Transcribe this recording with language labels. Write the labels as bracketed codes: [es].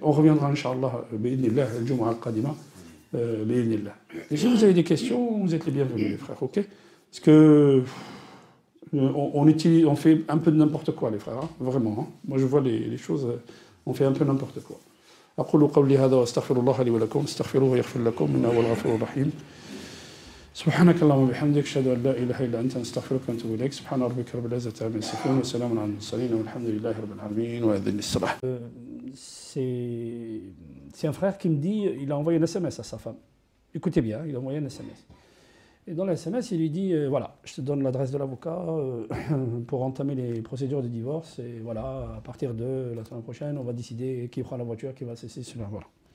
[fr] On reviendra, [ar] Inch'Allah, bi'idhnillah, al-jum'a al-qadima, bi'idhnillah. [fr] Et si vous avez des questions, vous êtes les bienvenus, les frères. Okay? Parce que on fait un peu de n'importe quoi, les frères, hein? Vraiment. Hein? Moi, je vois les choses, on fait un peu n'importe quoi. [ar] أقول قولي هذا وأستغفر الله لي ولكم استغفروه يغفر لكم إنه هو الغفور الرحيم سبحانك اللهم وبحمدك أشهد أن لا إله إلا أنت نستغفرك ونتوب إليك سبحان ربك رب العزة عما يصفون وسلام على المرسلين والحمد لله رب العالمين وأذن الصلاة. [fr] C'est un frère qui me dit il a envoyé un SMS à sa femme. Écoutez bien, il a envoyé un SMS. Et dans le SMS, il lui dit voilà, je te donne l'adresse de l'avocat pour entamer les procédures de divorce. Et voilà, à partir de la semaine prochaine, on va décider qui prend la voiture, qui va cesser cela. Voilà.